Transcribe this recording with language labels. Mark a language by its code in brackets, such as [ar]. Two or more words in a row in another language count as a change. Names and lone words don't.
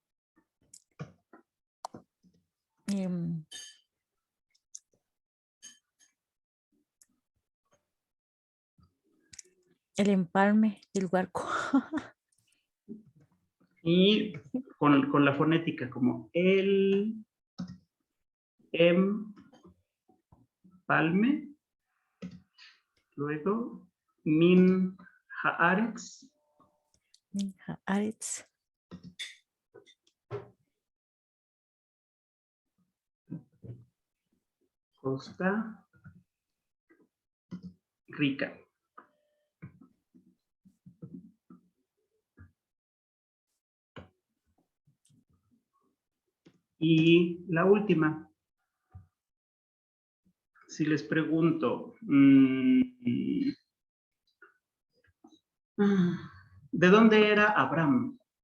[es] em, el empalme del Huarco. Y con la fonética, como el palme, luego [he] מן הארץ, מן הארץ. Costa Rica. [es] Y la última, si les pregunto, ¿de dónde era Abraham?